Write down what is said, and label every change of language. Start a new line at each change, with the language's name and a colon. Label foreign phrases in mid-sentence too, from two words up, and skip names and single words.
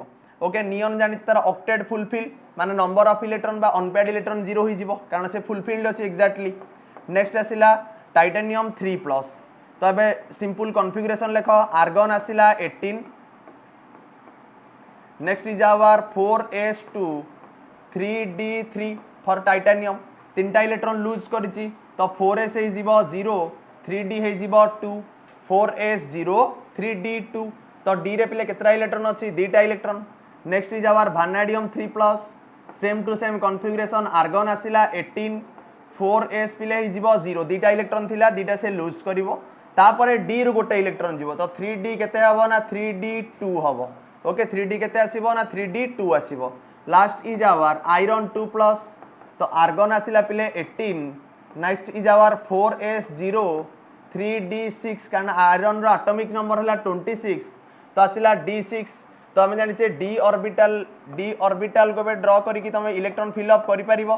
Odia: ଓକେ ନିୟନ ଜାଣି ତାର
English: octet fulfil
Odia: ମାନେ
English: number of electron
Odia: ବା
English: unpaired electron
Odia: 0 ହୋଇଯିବ କାରଣ ସେ ଫୁଲଫିଲ୍ଡ ଅଛି ଏଗଜାକ୍ଟଲି। ନେକ୍ସଟ ଆସିଲା
English: titanium 3 plus
Odia: ତ ଏବେ
English: simple configuration
Odia: ଲେଖ ଆର୍ଗନ ଆସିଲା 18
English: next is our 4s2 3d3 for titanium
Odia: 3ଟା
English: electron lose
Odia: କରିଛି ତ 4s ହୋଇଯିବ 0 3d ହୋଇଯିବ 2 4s 0 3d2 ତ d ରେ ପିଲେ କେତୋଟା ଇଲେକ୍ଟ୍ରନ ଅଛି 2ଟା ଇଲେକ୍ଟ୍ରନ।
English: next is our vanadium 3 plus same to same configuration
Odia: ଆର୍ଗନ ଆସିଲା 18 4s ପିଲେ ହୋଇଯିବ 0 2ଟା ଇଲେକ୍ଟ୍ରନ ଥିଲା 2ଟା ସେ ଲୁଜ କରିବ ତାପରେ d ର ଗୋଟେ ଇଲେକ୍ଟ୍ରନ ଯିବ ତ 3d କେତେ ହେବ ନା 3d2 ହେବ। ଓକେ 3d କେତେ ଆସିବ ନା 3d2 ଆସିବ।
English: last is our iron 2 plus
Odia: ତ ଆର୍ଗନ ଆସିଲା ପିଲେ 18
English: next is our 4s0 3d6
Odia: କାରଣ ଆଇରନ ର
English: atomic number
Odia: ହେଲା 26 ତ ଆସିଲା d6 ତ ଆମେ ଜାଣିଛେ d ଅର୍ବିଟାଲ କୁ ବେ ଡ୍ରା କରି କି ତମେ
English: electron fill up
Odia: କରି ପାରିବ।